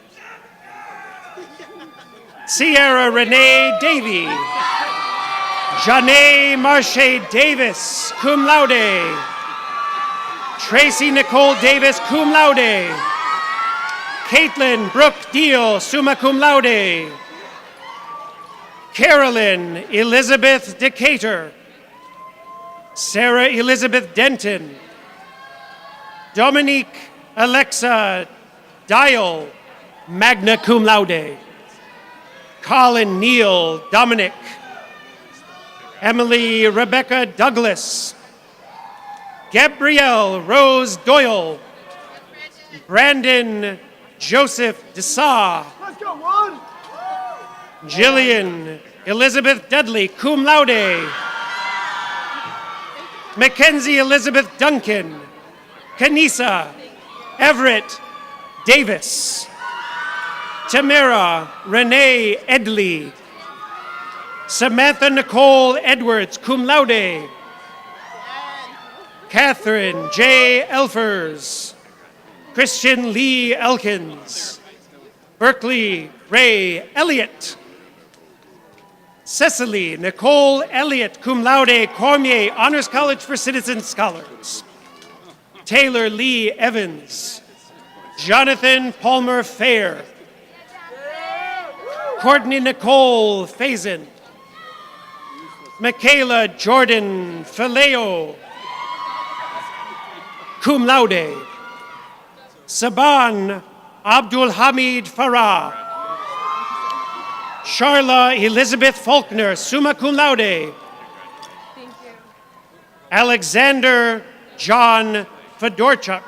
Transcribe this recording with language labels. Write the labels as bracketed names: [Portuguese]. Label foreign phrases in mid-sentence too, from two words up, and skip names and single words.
[English] Sierra Renee Davy. Janae Marche Davis, [Latin] cum laude. [English] Tracy Nicole Davis, [Latin] cum laude. [English] Caitlin Brooke Deal, [Latin] summa cum laude. [English] Carolyn Elizabeth Decatur. Sarah Elizabeth Denton. Dominique Alexa Dial, [Latin] magna cum laude. [English] Colin Neal Dominic. Emily Rebecca Douglas. Gabrielle Rose Doyle. Brandon Joseph Dessau. Jillian Elizabeth Dudley, [Latin] cum laude. [English] Mackenzie Elizabeth Duncan. Kanisa Everett Davis. Tamara Renee Edley. Samantha Nicole Edwards, [Latin] cum laude. [English] Catherine J. Elfers. Christian Lee Elkins. Berkeley Ray Elliott. Cecily Nicole Elliott, [Latin] cum laude, [English] Cormier Honors College for Citizen Scholars. Taylor Lee Evans. Jonathan Palmer Fair. Courtney Nicole Faison. Michaela Jordan Faleo, [Latin] cum laude. [English] Saban Abdul Hamid Farah. Charla Elizabeth Faulkner, [Latin] summa cum laude. [English] Alexander John Fedorchuk.